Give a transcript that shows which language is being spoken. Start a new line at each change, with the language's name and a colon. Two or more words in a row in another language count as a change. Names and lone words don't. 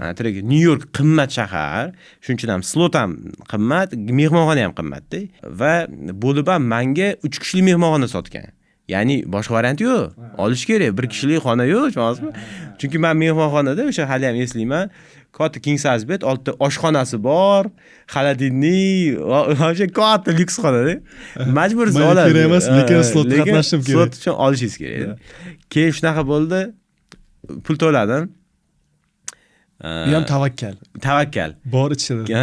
Uzbek: Trek New York qimmat shahar, shuning uchun ham slot ham qimmat, mehmonxona ham qimmat-da. Va bo'lib ham menga 3 kishilik mehmonxona sotgan. Ya'ni boshqa variant yo'q. Olish kerak, 1 kishilik xona yo'q, tushunasizmi? Chunki men mehmonxonada o'sha hali ham eslayman, katta
English: king size bed,
Uzbek: oltita oshxonasi bor, xolodilnik, o'sha katta lyuks xonada. Majbursiz olasiz. Kerak emas, lekin slot qatnashim kerak. Slot uchun olishingiz kerak. Keyin shunaqa bo'ldi. Pul to'ladim. Bu ham tavakkal. Tavakkal. Bor ichida.